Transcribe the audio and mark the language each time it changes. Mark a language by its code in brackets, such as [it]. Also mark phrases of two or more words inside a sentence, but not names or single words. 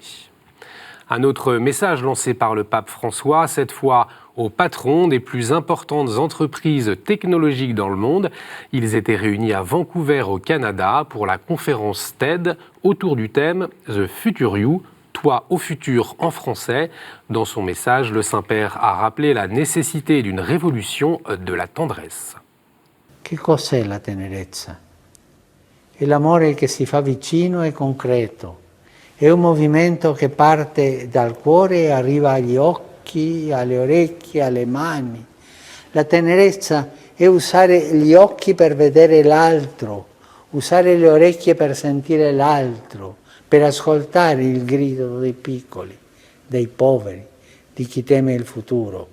[fr] Un autre message lancé par le pape François, cette fois aux patrons des plus importantes entreprises technologiques dans le monde. Ils étaient réunis à Vancouver au Canada pour la conférence TED autour du thème « The Future You », toi au futur en français. Dans son message, le Saint-Père a rappelé la nécessité d'une révolution de la tendresse. [it] Che cos'è la tenerezza? È l'amore che si fa vicino e concreto. È un movimento che parte dal cuore e arriva agli occhi, alle orecchie, alle mani. La tenerezza è usare gli occhi per vedere l'altro, usare le orecchie per sentire l'altro, per ascoltare il grido dei piccoli, dei poveri, di chi teme il futuro.